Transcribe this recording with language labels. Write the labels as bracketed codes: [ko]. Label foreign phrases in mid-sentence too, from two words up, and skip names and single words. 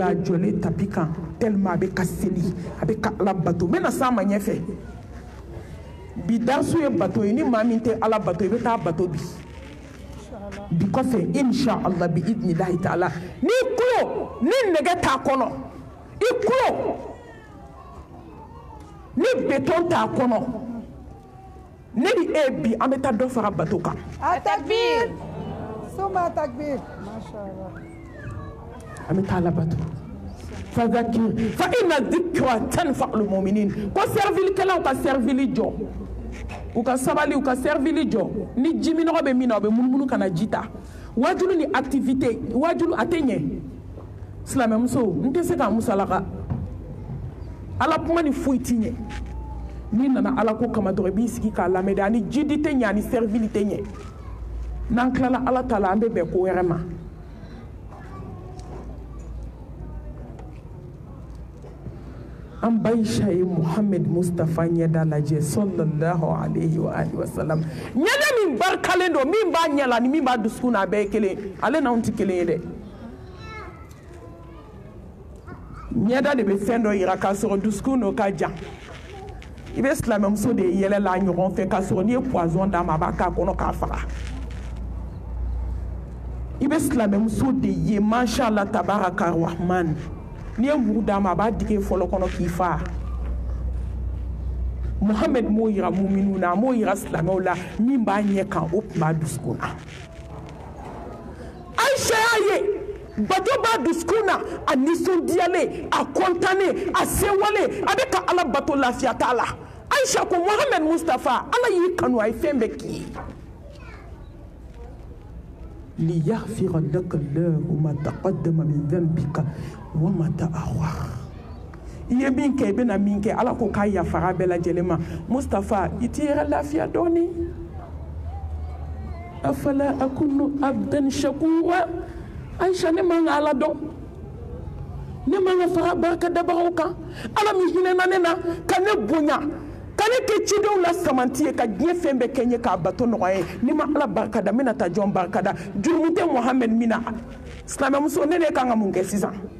[bm] a jɔlen tapi kan tellement a bɛ ka seli a bɛ ka ala bato n bɛna s'a ma ɲɛfɛ bi darsu ye bato ye ni maa min tɛ ala bato i bɛ taa bato bi kɔfɛ inshallah [ar] بإذن الله تعالى [bm] ni kulo ni nɛgɛ t'a kɔnɔ i kulo ni beton t'a kɔnɔ ne ni e bi an bɛ taa dɔ fara bato kan. [ar] تكبير. Suma تكبير. ما شاء الله. [bm] An bɛ taa ala bato. [ar] فذكر فإن الذكرى تنفع المؤمنين [bm] ko servilikɛlaw ka servili jɔ u ka sabali u ka servili jɔ ni ji minɔgɔ bɛ min na u bɛ munumunu ka na ji ta wajulu ni activité wajulu a tɛ ɲɛ silamɛmuso n tɛ se k'a musalaka ala kuma ni foyi ti ɲɛ n'i nana ala ko kama dɔrɔn i b'i sigi k'a lamɛn de ani jidi tɛ ɲɛ ani servili tɛ ɲɛ n'an tilala ala ta la an bɛ bɛn ko wɛrɛ ma an Baisha ye Muhammed Mustafa ɲɛda lajɛ [ar] صلى الله عليه وآله وسلم [bm] ɲɛda min barikalen don min b'a ɲɛ la ni min b'a dusukun na a bɛɛ ye kelen ale n'anw tɛ kelen ye dɛ ɲɛda de bɛ fɛn dɔ yira k'a sɔrɔ dusukun n'o ka jan i bɛ silamɛmuso de yɛlɛ la ɲɔgɔn fɛ k'a sɔrɔ n'i ye poison d'a ma a b'a k'a kɔnɔ k'a faga i bɛ silamɛmuso de ye [ar] ما شاء الله تبارك الرحمن [bm] n'i ye muru d'a ma a b'a digi fɔlɔ kɔnɔ k'i fa Muhammed m'o yira muminu na m'o yira silamɛw la min b'a ɲɛ kan o tun b'a dusukun na Aïcha y'a ye bato b'a dusukun na a nisɔndiyalen a kɔntannen a sewalen a bɛ ka Ala bato lafiya t'a la Aïcha ko Muhammed Mustafa Ala y'i kanu a ye fɛn bɛɛ k'i ye [ar] ليغفر لك الله ما تقدم من ذنبك وما تأخر [bm] i ye min kɛ i bɛna min kɛ Ala ko k'a yafara bɛɛ lajɛlen ma Mustafa i t'i yɛrɛ lafiya dɔɔni [ar] أفلا أكون عبدا شكورا [bm] Aïcha ne man ka Ala dɔn ne man ka fara barikadabagaw kan Ala min hinɛna ne na ka ne bonya ka ne kɛ cidenw la samanti ye ka diɲɛ fɛn bɛɛ kɛ n ye k'a bato nɔgɔya ye ni ma Ala barikada n bɛna taa jɔn barikada jurumu tɛ Muhammed min na silamɛmuso ne de kan ka mun kɛ sisan